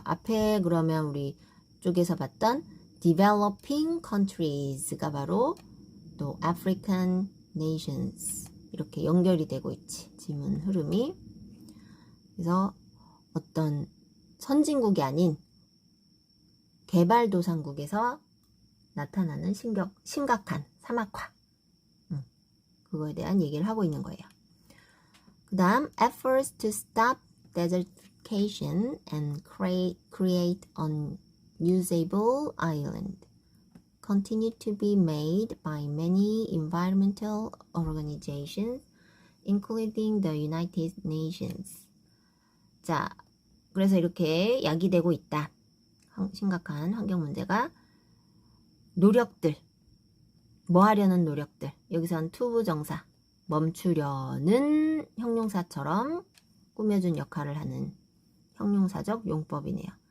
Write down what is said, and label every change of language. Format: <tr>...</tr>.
<ko>앞에 그러면 우리 쪽에서 봤던</ko> <en>developing countries</en> <ko>가 바로 또</ko> <en>African nations,</en> <ko>이렇게 연결이 되고 있지, 지문 흐름이. 그래서 어떤 선진국이 아닌 개발도상국에서 나타나는 심각한 사막화, 그거에 대한 얘기를 하고 있는 거예요.</ko> <en>그 다음 efforts to stop desertification and create an usable island continue to be made by many environmental organizations, including the United Nations.</en> <ko>자, 그래서 이렇게 야기되고 있다. 심각한 환경 문제가. 노력들, 뭐 하려는 노력들, 여기선 투부정사, 멈추려는 형용사처럼 꾸며준 역할을 하는 형용사적 용법이네요.</ko>